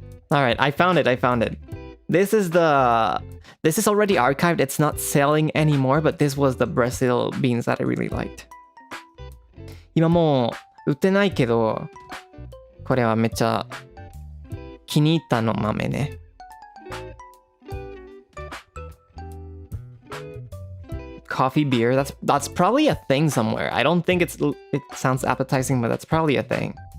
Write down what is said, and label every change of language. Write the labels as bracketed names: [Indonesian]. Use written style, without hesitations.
[English] All right, I found it. This is already archived. It's not selling anymore, but this was the Brazil beans that I really liked. [Japanese] 今もう売ってないけど、これはめっちゃ気に入ったの豆ね。 [English] Coffee beer, that's probably a thing somewhere. I don't think it sounds appetizing, but that's probably a thing.